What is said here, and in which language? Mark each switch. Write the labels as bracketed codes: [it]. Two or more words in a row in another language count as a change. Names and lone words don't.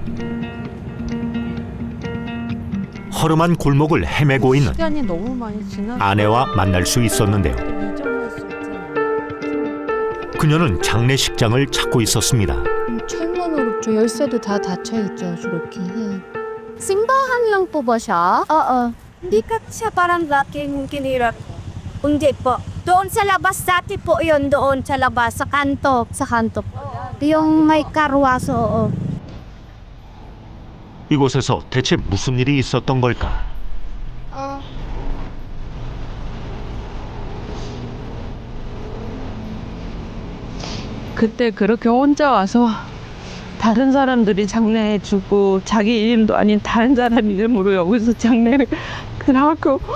[ko] 허름한 골목을 헤매고 있는 시간이 너무 많이 지나. 아내와 만날 수 있었는데요. 잊어버릴 수 있잖아요. 그녀는 장례식장을 찾고 있었습니다. 철문으로 저 열쇠도 다 닫혀있죠, 저렇게. [tl] Simbahan lang po ba siya? Oo. Hindi ka siya parang laking kinirap. Hindi po. Doon sa labas dati po yun, doon sa labas, sa kanto. Sa kanto po. Yung may karwaso, oo. [ko] 이곳에서 대체 무슨 일이 있었던 걸까? 그때 그렇게 혼자 와서 다른 사람들이 장례해주고 자기 이름도 아닌 다른 사람 이름으로 여기서 장례를 하고